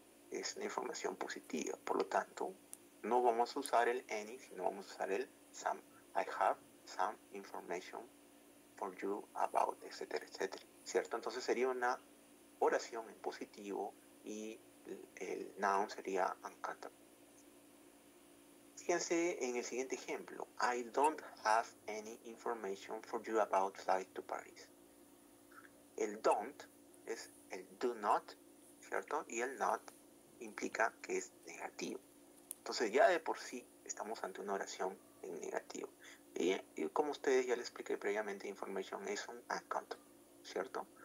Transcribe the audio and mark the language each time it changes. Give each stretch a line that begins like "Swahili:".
Spanish: Es una información positiva, por lo tanto, no vamos a usar el any, sino vamos a usar el some.
English: I have some information for you about, etcétera, etcétera, ¿cierto?
Spanish: Entonces sería una oración en positivo y el noun sería uncountable. Fíjense en el siguiente ejemplo.
English: I don't have any information for you about flight to Paris.
Spanish: El don't es el do not, ¿cierto? Y el not implica que es negativo. Entonces ya de por sí estamos ante una oración en negativo. Y como ustedes ya les expliqué previamente, information es un uncountable, ¿cierto?